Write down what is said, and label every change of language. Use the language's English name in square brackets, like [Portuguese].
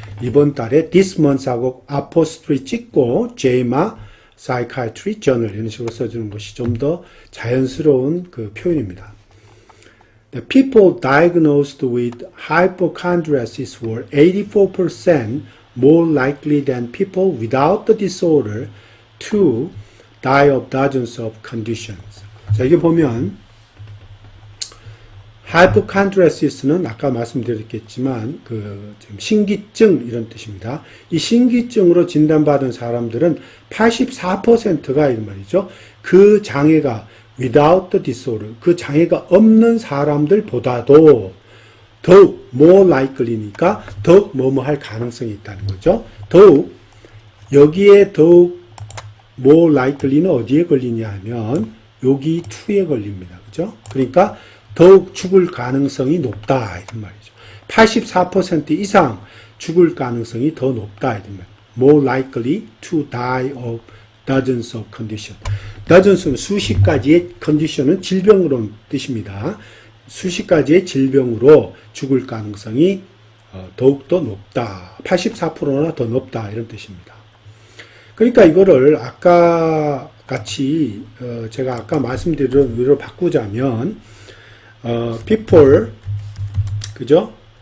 [Korean] 이번 달에 [English] this month [Korean] 하고 apostrophe 찍고 JAMA Psychiatry Journal, 이런 식으로 써주는 것이 좀 더 자연스러운 그 표현입니다. [English] The people diagnosed with hypochondriasis were 84% more likely than people without the disorder to die of dozens of conditions. [Korean] 자, 여기 보면 하이포칸드레시스는 아까 말씀드렸겠지만 지금 신기증 이런 뜻입니다. 이 신기증으로 진단받은 사람들은 84%가 이런 말이죠. 그 장애가 [English] without the disorder, [Korean] 그 장애가 없는 사람들보다도 더욱 more likely니까 더욱 뭐뭐 할 가능성이 있다는 거죠. 더욱 여기에 더욱 more likely는 어디에 걸리냐 하면 여기 2에 걸립니다. 그죠? 그러니까 더욱 죽을 가능성이 높다 이런 말이죠. 84% 이상 죽을 가능성이 더 높다 이런 말이죠. [English] More likely to die of dozens of conditions. [Korean] dozens는 수십 가지의 condition은 질병으로 뜻입니다. 수십 가지의 질병으로 죽을 가능성이 더욱더 높다. 84%나 더 높다 이런 뜻입니다. 그러니까 이거를 아까 같이 제가 아까 말씀드린 의로 바꾸자면 people 그죠?